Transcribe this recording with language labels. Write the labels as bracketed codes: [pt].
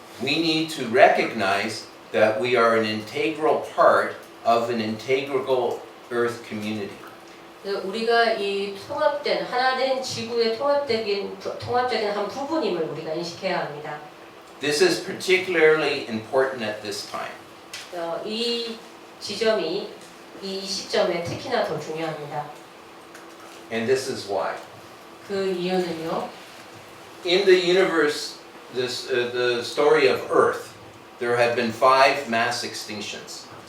[en] We need to recognize that we are an integral part of an integral earth community. [ko] 그래서 우리가 이 통합된 하나된 지구의 통합적인 한 부분임을 우리가 인식해야 합니다. [en] This is particularly important at this time. [ko] 이 지점이 이 시점에 특히나 더 중요합니다. [en] And this is why. [ko] 그 이유는요. [en] In the universe, the story of Earth, there have been 5 mass extinctions.